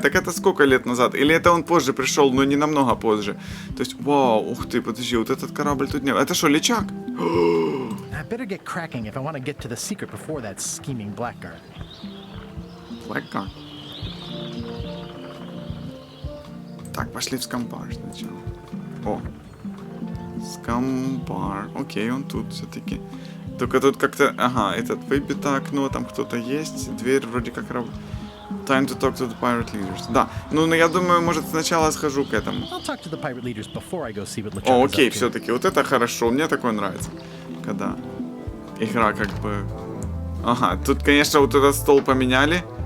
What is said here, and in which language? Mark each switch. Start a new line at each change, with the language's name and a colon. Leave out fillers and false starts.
Russian: Так это сколько лет назад? Или это он позже пришел, но не намного позже? То есть, вау, ух ты, подожди, вот этот корабль тут не... Это что, личак?
English: I better get cracking if I want to get to the secret before that scheming blackguard. Blackguard.
Russian: Так, пошли в скамбар сначала. О. Скамбар. Окей, он тут все-таки. Только тут как-то... Ага, этот выбито окно, там кто-то есть. Дверь вроде как работает.
English: Time to talk to the pirate leaders.
Russian: Да, ну я думаю, может сначала схожу к этому.
English: I'll talk to the pirate leaders before I go see what LeChuck
Russian: О,
English: is
Russian: окей,
English: up to.
Russian: все-таки, вот это хорошо, мне такое нравится. Когда игра как бы... Ага, тут, конечно, вот этот стол поменяли.